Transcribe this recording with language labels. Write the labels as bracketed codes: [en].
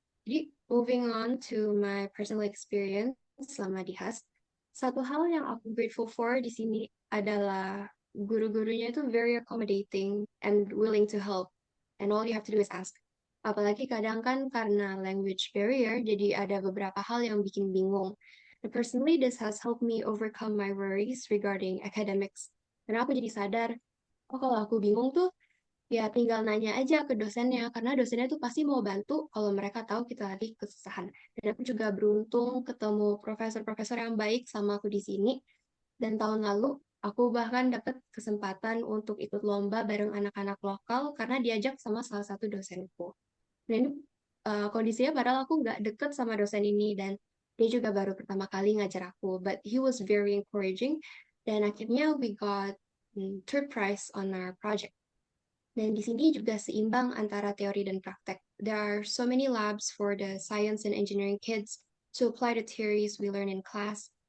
[en] Jadi, moving on to my personal experience [id] selama di HUST, satu hal yang aku [en] grateful for [id] di sini adalah guru-gurunya itu [en] very accommodating and willing to help. And all you have to do is ask. [id] Apalagi kadang kan karena language barrier, jadi ada beberapa hal yang bikin bingung. [en] And personally, this has helped me overcome my worries regarding academics. [id] Dan aku jadi sadar, Oh, kalau aku bingung tuh, ya tinggal nanya aja ke dosennya, karena dosennya tuh pasti mau bantu kalau mereka tahu kita lagi kesusahan. Dan aku juga beruntung ketemu profesor-profesor yang baik sama aku di sini. Dan tahun lalu, aku bahkan dapat kesempatan untuk ikut lomba bareng anak-anak lokal karena diajak sama salah satu dosenku. Dan ini kondisinya padahal aku nggak deket sama dosen ini dan dia juga baru pertama kali ngajar aku. [en] But he was very encouraging [id] dan akhirnya [en] we got third prize on our project. [id] Dan di sini juga seimbang antara teori dan praktek. [en] There are so many labs for the science and engineering kids to apply the theories we learn in class.